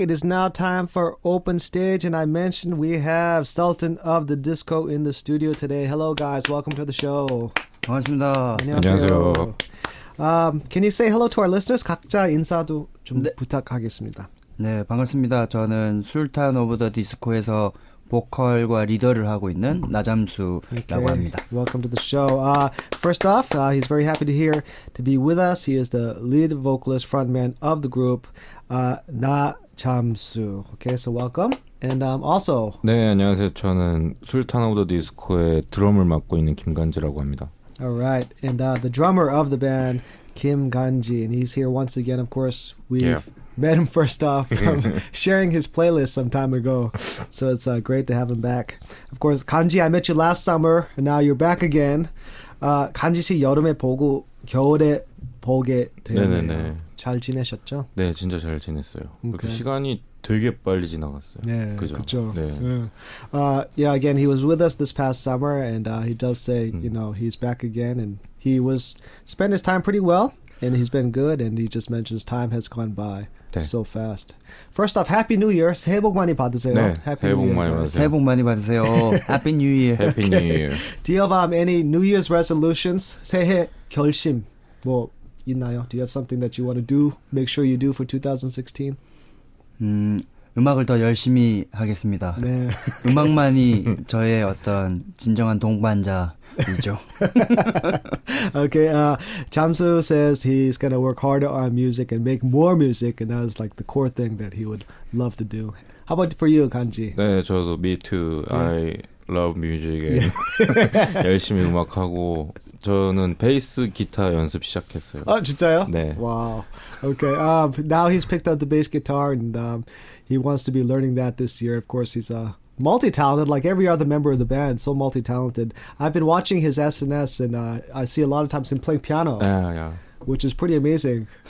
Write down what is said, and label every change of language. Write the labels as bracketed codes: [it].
[en] It is now time for Open Stage, and I mentioned we have Sultan of the Disco in the studio today. Hello, guys. Welcome to the show. [ko] 반갑습니다. 안녕하세요. [en] Can you say hello to our listeners? [ko] 각자 인사도 좀 부탁하겠습니다. 네, 반갑습니다. 저는 술탄 오브 더 디스코에서 보컬과 리더를 하고 있는 나잠수라고 합니다. [en] Welcome to the show. First off, he's very happy to be with us. He is the lead vocalist, frontman of the group, 나잠수. Okay, so welcome. And also. [ko] 네, 안녕하세요. 저는 술탄 오브 더 디스코의 드럼을 맡고 있는 김간지라고 합니다. [en] All right, and the drummer of the band, Kim Ganji, and he's here once again. Of course, we've met him first off from sharing his playlist some time ago, so it's great to have him back. Of course, Ganji, I met you last summer, and now you're back again. [ko] 간지 씨 여름에 보고 겨울에 보게 되었네요. 네네네. 잘 지내셨죠? 네, 진짜 잘 지냈어요. 그렇게 시간이 되게 빨리 지나갔어요. 네, 그죠? 네. [en] Yeah, again, he was with us this past summer, and he does say, you know, he's back again, and he spent his time pretty well, and he's been good, and he just mentions time has gone by so fast. First off, Happy New Year. [ko] 새해 복 많이 받으세요. 네, [en] Happy [ko] 새해 복 [en] New Year, [ko] 많이 [en] guys. [ko] 받으세요. 새해 복 많이 받으세요. [en] Happy New Year. Happy New Year. Do you have any New Year's resolutions? [ko] 새해 결심 뭐 있나요? [en] Do you have something that you want to do? Make sure you do for 2016? [ko] 음악을 더 열심히 하겠습니다. 네. 음악만이 저의 어떤 진정한 동반자이죠. [en] Okay, Jamsu says he's going to work harder on music and make more music, and that is like the core thing that he would love to do. How about for you, Kanji? [ko] 네, 저도 [en] me too. I love music. [ko] 열심히 음악하고 저는 베이스 기타 연습 시작했어요. 진짜요? 네. [en] Wow. Okay. Now he's picked up the bass guitar, and he wants to be learning that this year. Of course, he's multi-talented, like every other member of the band. So multi-talented. I've been watching his SNS, and I see a lot of times him playing piano, Yeah. which is pretty amazing.